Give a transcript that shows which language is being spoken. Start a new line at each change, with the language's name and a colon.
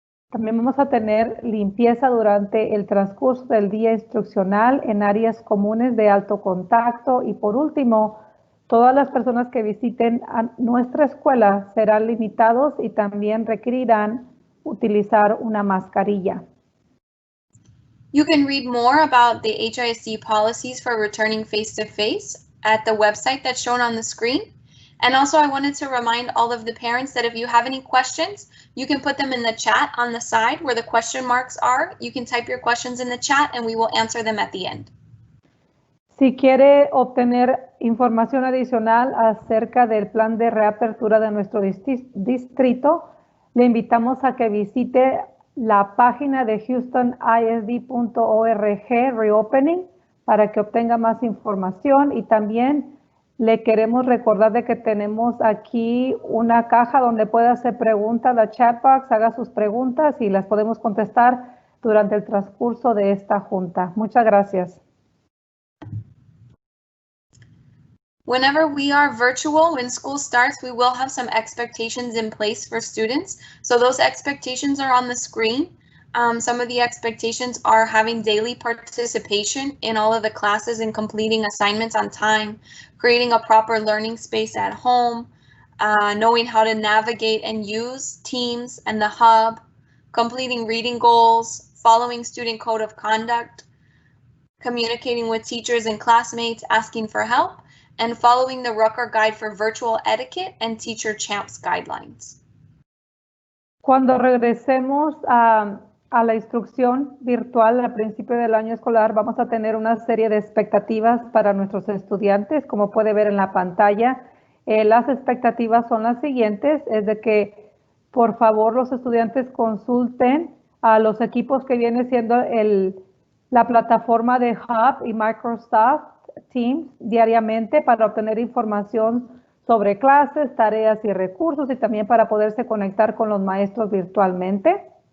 Spanish: También vamos a tener limpieza durante el transcurso del día instruccional en áreas comunes de alto contacto. Y por último, todas las personas que visiten a nuestra escuela serán limitados y también requerirán utilizar una mascarilla.
English: You can read more about the HISD policies for returning face-to-face at the website that's shown on the screen. And also I wanted to remind all of the parents that if you have any questions, you can put them in the chat on the side where the question marks are. You can type your questions in the chat and we will answer them at the end.
Spanish: Si quiere obtener información adicional acerca del plan de reapertura de nuestro distrito, le invitamos a que visite la página de HoustonISD.org Reopening para que obtenga más información, y también le queremos recordar de que tenemos aquí una caja donde puede hacer preguntas, la chat box, haga sus preguntas y las podemos contestar durante el transcurso de esta junta. Muchas gracias.
English: Whenever we are virtual, when school starts, we will have some expectations in place for students. So those expectations are on the screen. Some of the expectations are having daily participation in all of the classes and completing assignments on time, creating a proper learning space at home, knowing how to navigate and use Teams and the hub, completing reading goals, following student code of conduct, communicating with teachers and classmates, asking for help, and following the Rucker guide for virtual etiquette and teacher champs guidelines.
Spanish: Cuando regresemos a la instrucción virtual al principio del año escolar, vamos a tener una serie de expectativas para nuestros estudiantes. Como puede ver en la pantalla, las expectativas son las siguientes: es de que por favor los estudiantes consulten a los equipos que viene siendo la plataforma de Hub y Microsoft Teams diariamente para obtener información sobre clases, tareas y recursos, y también para poderse conectar con los maestros virtualmente.